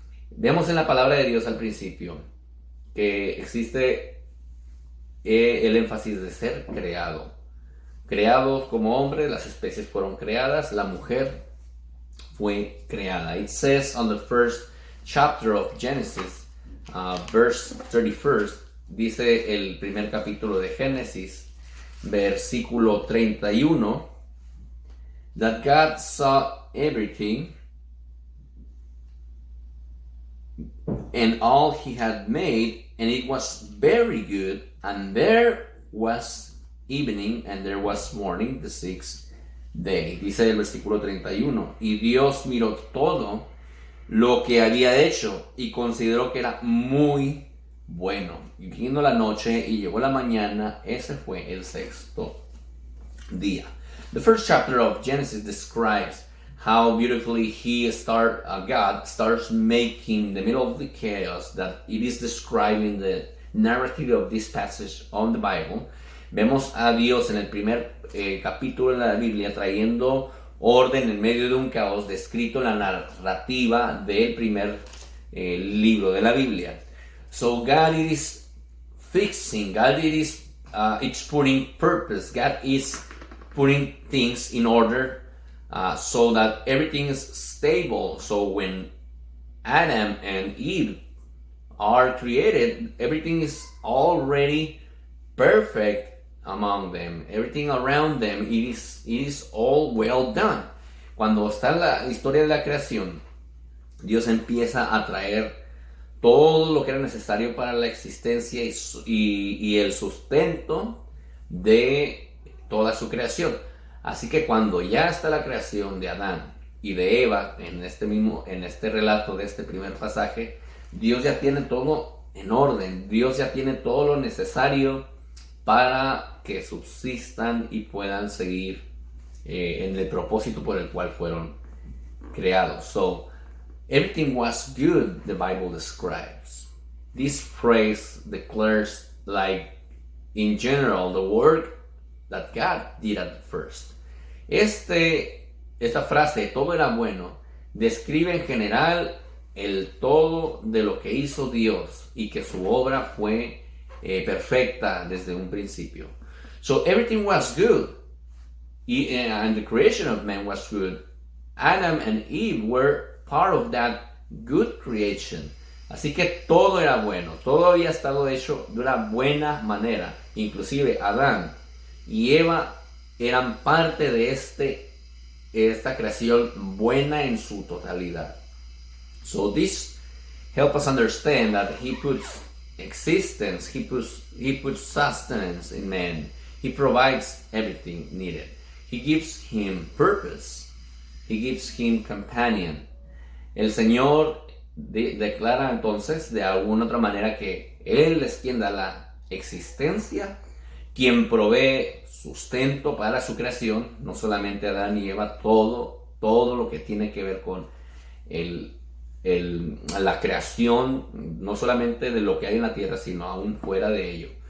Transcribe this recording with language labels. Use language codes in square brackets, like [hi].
[es] Vemos en la palabra de Dios al principio que existe el énfasis de ser creado. Creados como hombre, las especies fueron creadas, la mujer fue creada. [en] It says on the first chapter of Genesis, verse 31, [es] dice el primer capítulo de Génesis, versículo 31, [en] that God saw everything and all he had made, and it was very good, and there was evening and there was morning, the sixth day. [es] Dice el versículo 31, y Dios miró todo lo que había hecho y consideró que era muy bueno. Y vino la noche y llegó la mañana, ese fue el sexto día. [en] The first chapter of Genesis describes how beautifully God starts making the middle of the chaos that it is describing the narrative of this passage on the Bible. [es] Vemos a Dios en el primer capítulo de la Biblia trayendo orden en medio de un caos descrito en la narrativa del primer libro de la Biblia. [en] So God is fixing, it's putting purpose, God is putting things in order so that everything is stable. So when Adam and Eve are created, everything is already perfect among them. Everything around them, it is all well done. [es] Cuando está la historia de la creación, Dios empieza a traer todo lo que era necesario para la existencia y el sustento de toda su creación. Así que cuando ya está la creación de Adán y de Eva, en este relato de este primer pasaje, Dios ya tiene todo en orden. Dios ya tiene todo lo necesario para que subsistan y puedan seguir en el propósito por el cual fueron creados. [en] So, everything was good, the Bible describes. This phrase declares, like, in general, the work that God did at first. [es] Esta frase, todo era bueno, describe en general el todo de lo que hizo Dios y que su obra fue perfecta desde un principio. [en] So everything was good, and the creation of man was good. Adam and Eve were part of that good creation. [es] Así que todo era bueno, todo había estado hecho de una buena manera. Inclusive Adán y Eva eran parte de esta creación buena en su totalidad. [en] So this helps us understand that he puts existence, he puts sustenance in man. He provides everything needed. He gives him purpose. He gives him companion. [es] El Señor declara entonces de alguna otra manera que Él es quien da la existencia, quien provee sustento para su creación, no solamente Adán y Eva, todo lo que tiene que ver con la creación, no solamente de lo que hay en la tierra, sino aún fuera de ello.